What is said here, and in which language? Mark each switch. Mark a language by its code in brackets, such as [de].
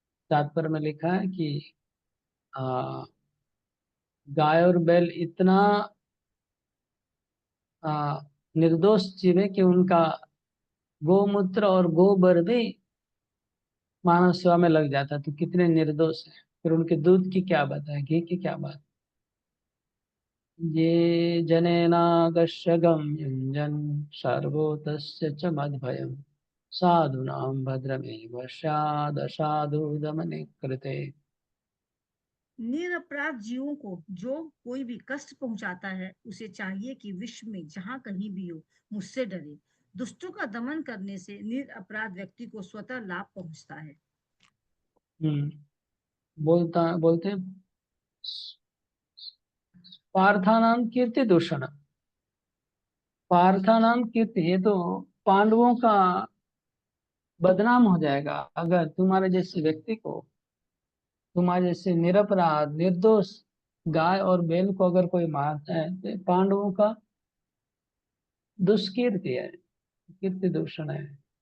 [hi] तात्पर्य में लिखा है कि आ, गाय और बैल इतना आ, निर्दोष जीव है कि उनका गोमूत्र और गोबर भी मानव सेवा में लग जाता है, तो कितने निर्दोष है। फिर उनके दूध की क्या बात है, घी की क्या बात। [sa] ये जनेनागस्य गम्यञ्जन् सर्वोतस्य च मद्भयम् साधूनां भद्रमेव स्यादसाधु दमने कृते। [hi] निरपराध जीवों को जो कोई भी कष्ट पहुंचाता है, उसे चाहिए कि विश्व में जहां कहीं भी हो मुझसे डरे। दुष्टों का दमन करने से निरपराध व्यक्ति को स्वतः लाभ पहुंचता है। बोलते हैं, [sa] पार्थानाम कीर्ति दूषण, [hi] पार्थानाम कीर्ति, ये तो पांडवों का बदनाम हो जाएगा अगर तुम्हारे जैसे व्यक्ति को, तुम्हारे जैसे निरपराध निर्दोष गाय और बैल को अगर कोई मारता है तो ये पांडवों का दुष्कीर्ति है, कीर्ति दूषण है।